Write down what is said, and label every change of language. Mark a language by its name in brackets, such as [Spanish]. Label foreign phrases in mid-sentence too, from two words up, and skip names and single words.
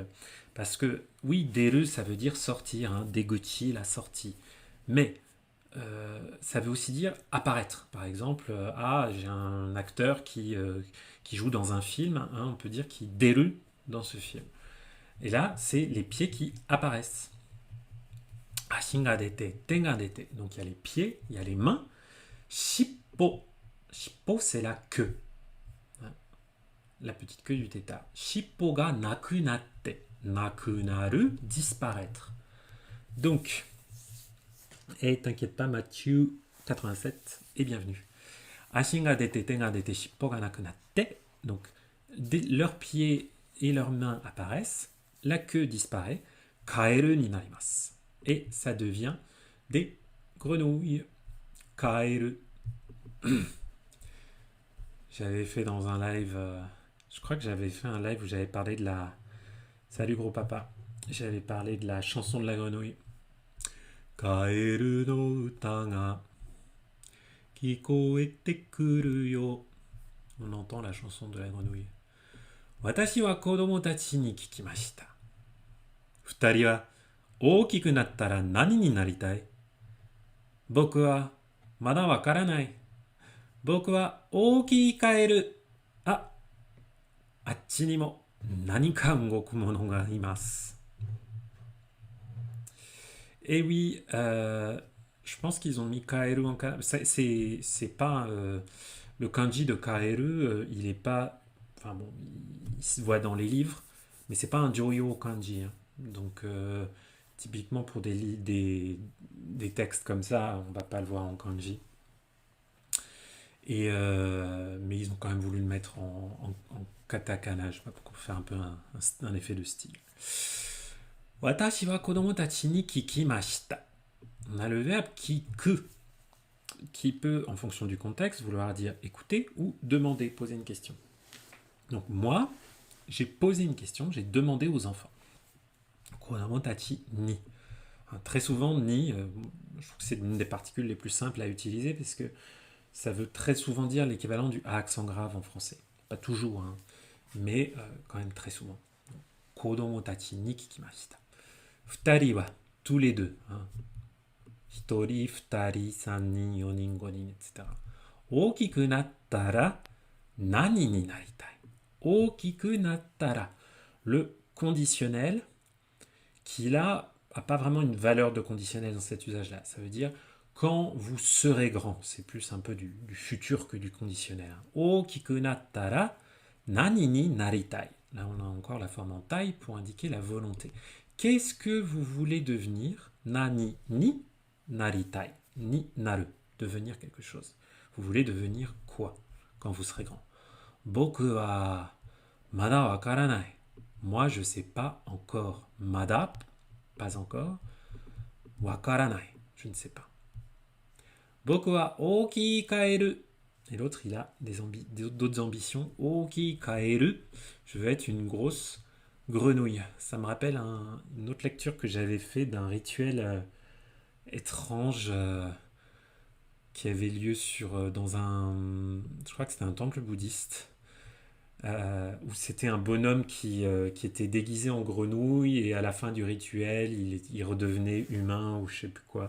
[French] Parce que, oui, deru, ça veut dire sortir, hein, deguchi, la sortie. Mais, ça veut aussi dire apparaître. Par exemple, j'ai un acteur qui joue dans un film, hein, on peut dire qu'il deru dans ce film. Et là, c'est les pieds qui apparaissent. [Japanese] 足が出て、手が出て. [French] Donc il y a les pieds, il y a les mains. [Japanese] しっぽ。しっぽ, [French] c'est la queue. La petite queue du tétard. [Japanese] しっぽがなくなって。なくなる, [French] disparaître. Donc, et t'inquiète pas, Mathieu 87, et bienvenue. [Japanese] 足が出て、手が出て、しっぽがなくなって. [French] Donc, leurs pieds et leurs mains apparaissent. La queue disparaît. [Japanese] カエルになります. [French] Et ça devient des grenouilles. Kaeru. J'avais fait dans un live, je crois que j'avais fait un live où j'avais parlé de la... Salut gros papa. J'avais parlé de la chanson de la grenouille. [Japanese] カエルの歌が聞こえてくるよ. [French] On entend la chanson de la grenouille. [Japanese] 私は子供たちに聞きました. 二人は大きくなったら何になりたい? 僕はまだ分からない. 僕は大きいカエル。あ、あっちにも何か動くものがいます. [French] Et oui, je pense qu'ils ont mis kaeru en kanji. C'est pas le kanji de kaeru, il est pas. Enfin bon, il se voit dans les livres, mais c'est pas un [Japanese] 常用漢字. [French] Hein. Donc, typiquement pour des textes comme ça, on va pas le voir en kanji. Et, mais ils ont quand même voulu le mettre en katakana, je sais pas, pour faire un peu un effet de style. [Japanese] 私は子供たちに聞きました. [French] On a le verbe kiku, qui peut, en fonction du contexte, vouloir dire écouter ou demander, poser une question. Donc moi, j'ai posé une question, j'ai demandé aux enfants. [Japanese] 子供たちに. [French] Très souvent, ni, je trouve que c'est une des particules les plus simples à utiliser parce que ça veut très souvent dire l'équivalent du A accent grave en français. Pas toujours, hein, mais quand même très souvent. [Japanese] 子供たちに聞きました. 二人は, [French] tous les deux. Hein. [Japanese] 一人、二人, 三人、四人、五人, etc. 大きくなったら、何になりたい? 大きくなったら. [French] Le conditionnel, qui là, n'a pas vraiment une valeur de conditionnel dans cet usage-là. Ça veut dire quand vous serez grand. C'est plus un peu du futur que du conditionnel. [Japanese] 大きくなったら、何になりたい? [French] Là, on a encore la forme en taille pour indiquer la volonté. Qu'est-ce que vous voulez devenir? [Japanese] 何になりたい。になる. [French] Devenir quelque chose. Vous voulez devenir quoi quand vous serez grand? [Japanese] 僕はまだ分からない. [French] Moi, je ne sais pas encore. Mada, pas encore. Wakaranai, je ne sais pas. [Japanese] 僕は大きいカエル. [French] Et l'autre, il a d'autres ambitions. [Japanese] 大きいカエル. [French] Je veux être une grosse grenouille. Ça me rappelle une autre lecture que j'avais fait d'un rituel étrange qui avait lieu dans un... Je crois que c'était un temple bouddhiste. Où c'était un bonhomme qui était déguisé en grenouille et à la fin du rituel, il redevenait humain ou je sais plus quoi.